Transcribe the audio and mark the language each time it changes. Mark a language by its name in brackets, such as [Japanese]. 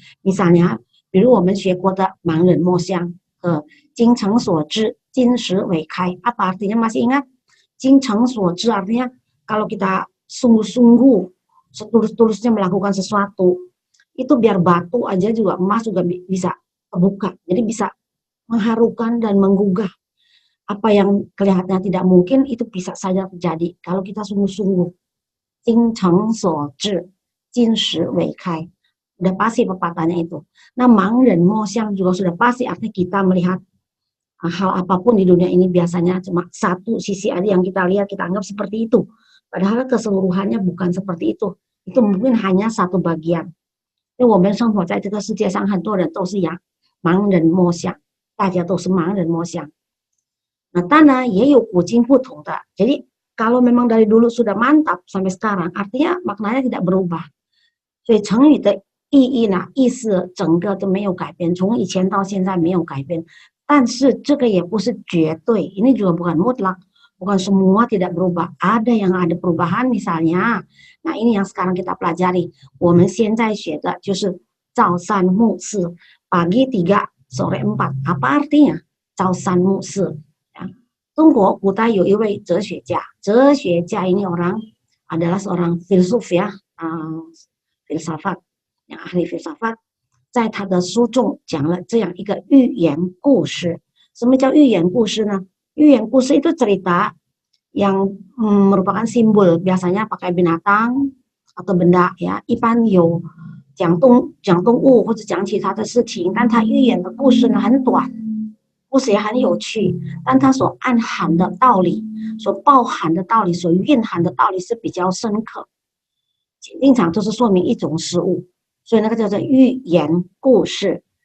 [Indonesian] Misalnya, [Chinese] 比如我们学过的盲人摸象和精诚所至, 金石为开. [Indonesian] Apa artinya masih ingat? 精诚所至 artinya kalau kita sungguh-sungguh setulus-tulusnya melakukan sesuatu, itu biar batu aja juga, emas juga bisa terbuka, jadi bisa mengharukan dan menggugah. Apa yang kelihatannya tidak mungkin itu bisa saja terjadi kalau kita sungguh-sungguh. [Chinese] 精诚所至, 金石为开. [Indonesian] Udah pasti pepatahnya itu. Nah, 盲人摸象 juga sudah pasti artinya kita melihat hal apapun di dunia ini biasanya cuma satu sisi aja yang kita lihat, kita anggap seperti itu. Padahal keseluruhannya bukan seperti itu. Itu mungkin hanya satu bagian. [Chinese] 因为我们生活在这个世界上，很多人都是盲人摸象，大家都是盲人摸象。 [Indonesian] Nah, tanah [Chinese] 也有古今不同的. [Indonesian] Jadi kalau memang dari dulu sudah mantap sampai sekarang, artinya maknanya tidak berubah. [Chinese] 所以成语的意义呢，意思整个都没有改变，从以前到现在没有改变。但是这个也不是绝对, [Indonesian] ini juga bukan mutlak, bukan semua tidak berubah. Ada yang ada perubahan misalnya. Nah, ini yang sekarang kita pelajari. [Chinese] 我们现在学的就是朝三暮四. [Indonesian] Pagi 3, sore 4. Apa artinya? 朝三暮四.Ya. [Chinese] 中国古代有一位哲学家. [Indonesian] 哲学家 ini orang adalah seorang filsuf ya, filsafat, yang ahli filsafat. [Chinese] 在他的书中讲了这样一个寓言故事. 什么叫寓言故事呢? [Indonesian] 寓言故事 itu cerita yang merupakan simbol, biasanya pakai binatang atau benda ya. [Chinese] 一般有讲动物或者讲其他的事情，但它寓言的故事呢很短，故事也很有趣，但它所暗含的道理、所包含的道理、所蕴含的道理是比较深刻，经常都是说明一种事物，所以那个叫做寓言故事。